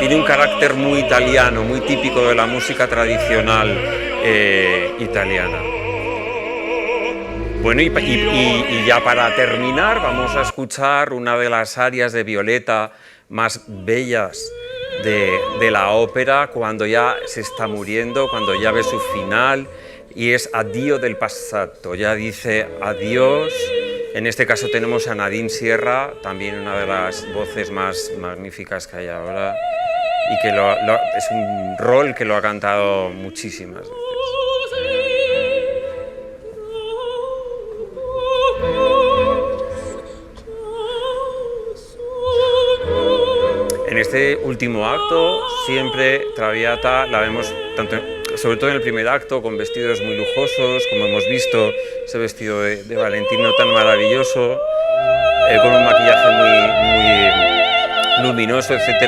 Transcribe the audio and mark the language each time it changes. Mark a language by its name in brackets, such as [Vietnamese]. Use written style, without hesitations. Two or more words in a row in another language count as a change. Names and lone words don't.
[Spanish] Tiene un carácter muy italiano, muy típico de la música tradicional italiana. Bueno, y ya para terminar, vamos a escuchar una de las arias de Violeta más bellas de la ópera, cuando ya se está muriendo, cuando ya ve su final, y es Addio del passato, ya dice adiós. En este caso tenemos a Nadine Sierra, también una de las voces más magníficas que hay ahora, y que es un rol que lo ha cantado muchísimas veces. En este último acto, siempre Traviata la vemos sobre todo en el primer acto, con vestidos muy lujosos, como hemos visto, ese vestido de Valentino tan maravilloso, con un maquillaje muy luminoso, etcétera.